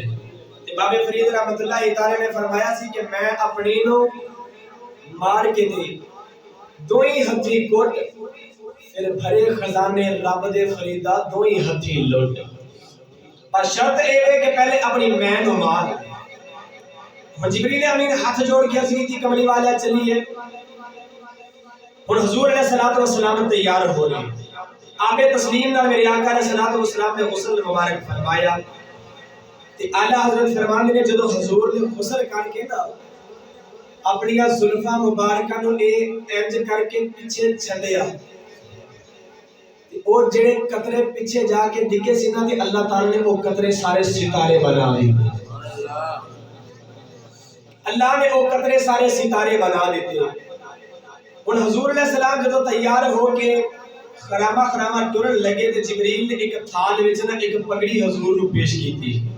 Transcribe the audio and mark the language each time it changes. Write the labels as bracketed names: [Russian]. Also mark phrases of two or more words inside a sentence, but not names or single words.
[Punjabi] بابے فرید رحمت اللہ تعالی نے فرمایا سی کہ میں اپنی نو مار کے دے دو ہی ہتھی کٹ پھر بھرے خزانے رب دے فریدا دو ہی ہتھی لٹ اور شرط اے ہے کہ پہلے اپنی میں نو مار ہن جبریل امین ہاتھ جوڑ کے عرض کی کملی والا چلیے ہن حضور [Arabic] علیہ الصلوۃ والسلام [Punjabi] تیار ہو رہے آپ تسلیم نال میرے آقا [Arabic] علیہ الصلوۃ والسلام [Punjabi] نے غسل مبارک فرمایا تے اعلی حضرت فرماندے نے جدوں حضور نے غسل کر کے نا اپنی زلفاں مبارکہ نو اے انج کر کے پیچھے چھڈیا او جڑے قطرے پیچھے جا کے ڈگے سی نا تے اللہ تعالی نے وہ قطرے سارے ستارے بنا دیے اللہ نے وہ قطرے سارے ستارے بنا دیتے ہن حضور [Arabic] علیہ السلام [Punjabi] جدوں تیار ہو کے خرامہ خرامہ ٹرن لگے تے جبریل نے ایک تھال وچ نا ایک پگڑی حضور نو پیش کیتی